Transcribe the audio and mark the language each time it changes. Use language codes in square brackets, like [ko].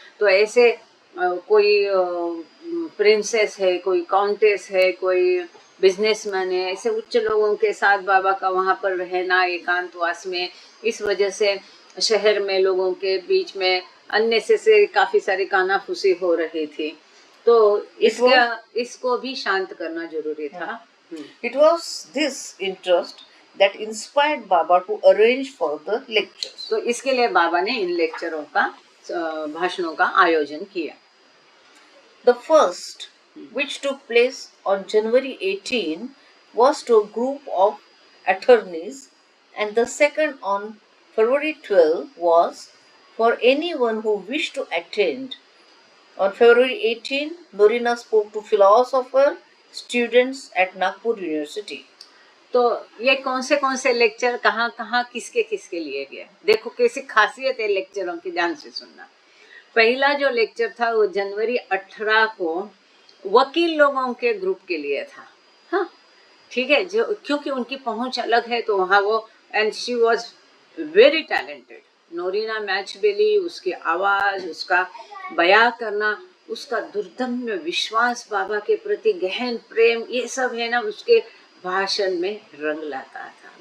[hi] तो ऐसे कोई प्रिंसेस है, कोई काउंटेस है, कोई बिजनेसमैन है, ऐसे उच्च लोगों के साथ बाबा का वहाँ पर रहना एकांतवास में, इस वजह से शहर में लोगों के बीच में अननेसेसरी काफी सारी कानाफूसी हो रही थी। तो इसको भी शांत करना जरूरी था। [en] It was this interest that inspired Baba to arrange for the lectures. [hi] तो इसके लिए बाबा ने इन लेक्चरों का, भाषणों का आयोजन किया। [en] The first, which took place on January 18, was to a group of attorneys, and the second on February 12 was for anyone who wished to attend. On February 18, Norina spoke to philosopher students at Nagpur University. [hi] तो ये कौन से lecture कहाँ कहाँ किसके किसके लिए गए, देखो कैसी खासियत है लेक्चरों की, ध्यान से सुनना। पहला जो लेक्चर था वो जनवरी 18 को वकील लोगों के ग्रुप के लिए था। हाँ ठीक है, जो क्योंकि उनकी पहुंच अलग है, तो वहाँ वो, [en] and she was very talented, [hi] नोरीना मैचबेली, उसकी आवाज, उसका बयां करना, उसका दुर्दम्य विश्वास बाबा के प्रति, गहन प्रेम, ये सब है ना, उसके भाषण में रंग लाता था।